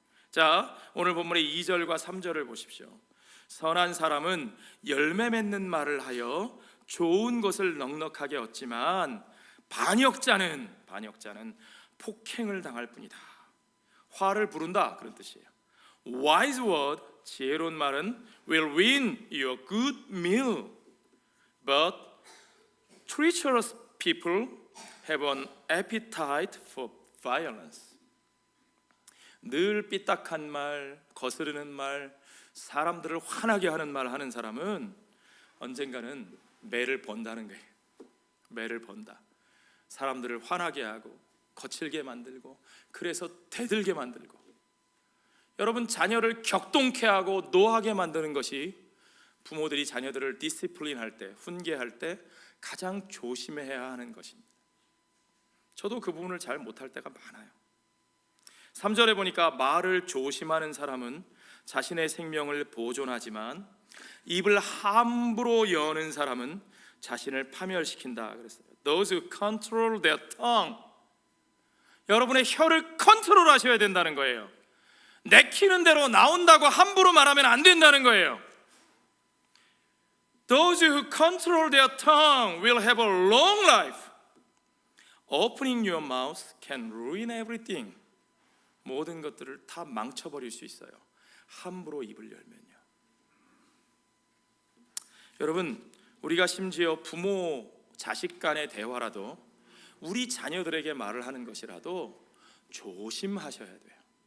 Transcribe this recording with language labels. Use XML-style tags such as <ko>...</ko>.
<ko>자, 오늘 본문의 2절과 3절을 보십시오. 선한 사람은 열매 맺는 말을 하여 좋은 것을 넉넉하게 얻지만 반역자는 폭행을 당할 뿐이다. 화를 부른다, 그런 뜻이에요.</ko> <en>Wise word,</en> <ko>지혜로운 말은</ko> <en>will win your good meal, but treacherous people have an appetite for violence.</en> <ko>늘 삐딱한 말, 거스르는 말, 사람들을 화나게 하는 말 하는 사람은 언젠가는 매를 번다는 거예요. 매를 번다. 사람들을 화나게 하고 거칠게 만들고, 그래서 대들게 만들고, 여러분 자녀를 격동케 하고 노하게 만드는 것이 부모들이 자녀들을 디시플린할 때, 훈계할 때 가장 조심해야 하는 것입니다. 저도 그 부분을 잘 못할 때가 많아요. 3절에 보니까 말을 조심하는 사람은 자신의 생명을 보존하지만 입을 함부로 여는 사람은 자신을 파멸시킨다 그랬어요.</ko> <en>Those who control their tongue,</en> <ko>여러분의 혀를 컨트롤 하셔야 된다는 거예요. 내키는 대로 나온다고 함부로 말하면 안 된다는 거예요.</ko> <en>Those who control their tongue will have a long life. Opening your mouth can ruin everything.</en> <ko>모든 것들을 다 망쳐버릴 수 있어요. 함부로 입을 열면요. 여러분, 우리가 심지어 부모 자식 간의 대화라도, 우리 자녀들에게 말을 하는 것이라도 조심하셔야 돼요.</ko>